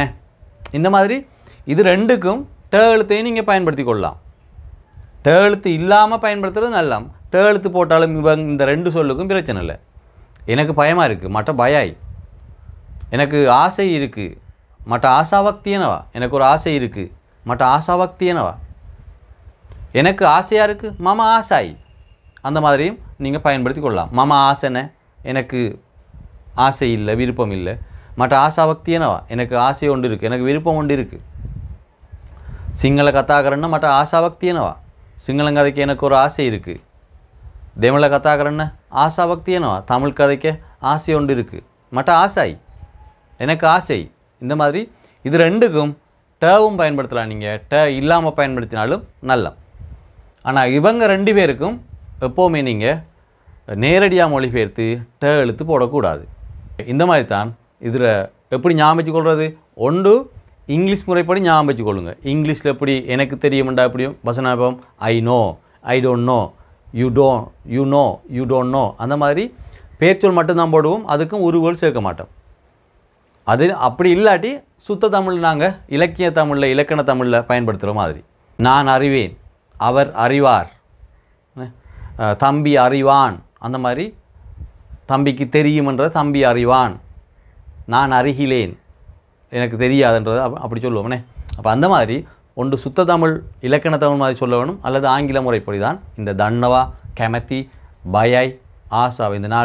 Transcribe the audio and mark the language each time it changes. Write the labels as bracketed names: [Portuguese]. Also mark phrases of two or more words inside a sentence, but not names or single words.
[Tamil] இந்த மாதிரி இது ரெண்டுக்கும் ட எழுத்தையும் நீங்கள் பயன்படுத்தி கொள்ளலாம். ட எழுத்து இல்லாமல் பயன்படுத்துறது நல்லா, ட எழுத்து போட்டாலும் இவங்க இந்த ரெண்டு சொல்லுக்கும் பிரச்சனை இல்லை. எனக்கு பயமாக இருக்குது [Sinhala] මට බයයි, [Tamil] எனக்கு ஆசை இருக்குது [Sinhala] මට ආසාවක් තියෙනවා [Tamil] எனக்கு ஒரு ஆசை இருக்குது [Sinhala] මට ආසාවක් තියෙනවා [Tamil] எனக்கு ஆசையாக இருக்குது [Sinhala] මම ආසයි [Tamil] அந்த மாதிரியும் நீங்கள் பயன்படுத்தி கொள்ளலாம் [Sinhala] මම ආසை නැහැ [Tamil] எனக்கு ஆசை இல்லை விருப்பம் இல்லை [Sinhala] මට ආසාවක් තියෙනවා [Tamil] எனக்கு ஆசை ஒன்று இருக்குது எனக்கு விருப்பம் ஒன்று இருக்குது [Sinhala] සිංහල කතා කරන්න මට ආසාවක් තියෙනවා සිංහලෙන් [Tamil] கதைக்க எனக்கு ஒரு ஆசை இருக்குது [Sinhala] දෙමළ කතා කරන්න ආසාවක් තියෙනවා [Tamil] தமிழ் கதைக்க ஆசை ஒன்று இருக்குது [Sinhala] මට ආසා [Tamil] எனக்கு ஆசை இந்த மாதிரி இது ரெண்டுக்கும் டவும் பயன்படுத்தலாம் நீங்கள் ட இல்லாமல் பயன்படுத்தினாலும் நல்லா ஆனால் இவங்க ரெண்டு பேருக்கும் எப்போவுமே நீங்கள் நேரடியாக மொழிபெயர்த்து ட எழுத்து போடக்கூடாது இந்த மாதிரி தான் இதில் எப்படி ஞாபகம் வச்சுக்கொள்வது ஒன்று இங்கிலீஷ் முறைப்படி ஞாபகம் வச்சுக்கொள்ளுங்க இங்கிலீஷில் எப்படி எனக்கு தெரியும்டா எப்படியும் வசனம் [English] I know I don't know you don't know [Tamil] அந்த மாதிரி பேர்ச்சொல் மட்டும்தான் போடுவோம் அதுக்கும் உருவல் சேர்க்க மாட்டோம் அது அப்படி இல்லாட்டி சுத்த தமிழ் நாங்கள் இலக்கிய தமிழில் இலக்கண தமிழில் பயன்படுத்துகிற மாதிரி நான் அறிவேன் அவர் அறிவார் தம்பி அறிவான் அந்த மாதிரி தம்பிக்கு தெரியுமன்றது தம்பி அறிவான் நான் அறிகிலேன் எனக்கு தெரியாதுன்றது அப்படி சொல்லுவோம்னே அப்போ அந்த மாதிரி ஒன்று சுத்த தமிழ் இலக்கண தமிழ் மாதிரி சொல்ல வேணும் அல்லது ஆங்கில முறைப்படி தான் இந்த [Sinhala] දන්නවා කැමතියි බයයි ආසාවයි [Tamil] இந்த 4